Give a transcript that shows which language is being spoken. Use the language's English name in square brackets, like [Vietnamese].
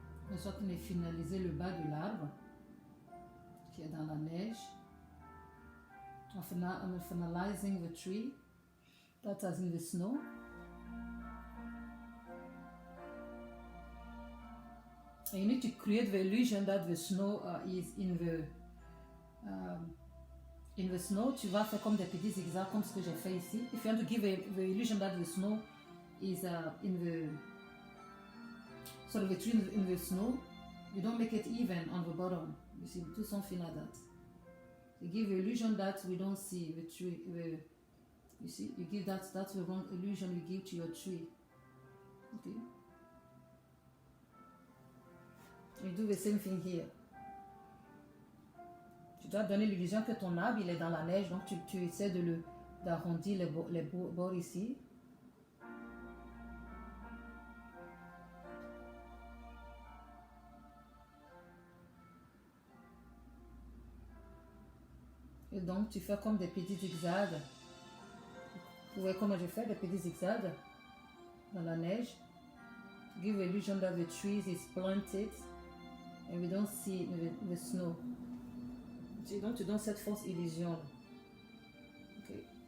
[French] Je suis en train de finaliser le bas de l'arbre qui est dans la neige. [English] I'm finalizing the tree that is in the snow. And you need to create the illusion that the snow is in the snow. [French] Tu vas faire comme des petits zigzags comme ce que j'ai fait ici. [English] If you want to give the illusion that the snow is in the tree in the snow, you don't make it even on the bottom. You see, do something like that. You give the illusion that we don't see the tree. You see, you give that's the wrong illusion you give to your tree. Okay. You do the same thing here. [French] Tu dois donner l'illusion que ton arbre il est dans la neige, donc tu essaies d'arrondir les bords ici. Et donc tu fais comme des petits zigzags. Vous voyez comment je fais des petits zigzags dans la neige. [English] To give the illusion that the trees is planted and we don't see the snow. [French] Donc tu donnes cette fausse illusion. Okay.